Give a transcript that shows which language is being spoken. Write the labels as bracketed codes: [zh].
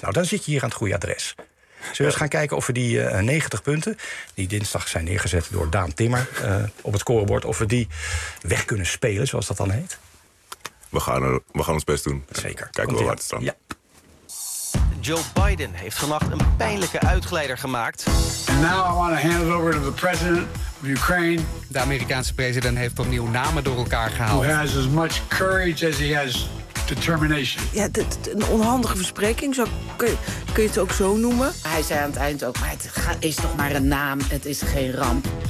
[nl] Nou, dan zit je hier aan het goede adres. Zullen we eens gaan kijken of we die 90 punten... die dinsdag zijn neergezet door Daan Timmer op het scorebord... of we die weg kunnen spelen, zoals dat dan heet? We gaan ons best doen. Zeker. Kijken we waar het staat. Ja. Joe Biden heeft vannacht een pijnlijke uitglijder gemaakt. [en] And now I want to hand it over to the president of Ukraine. [nl] De Amerikaanse president heeft opnieuw namen door elkaar gehaald. [en] Who has as much courage as he has... determination. [nl] Ja, een onhandige verspreking, kun je het ook zo noemen. Hij zei aan het eind ook, maar het is toch maar een naam, het is geen ramp.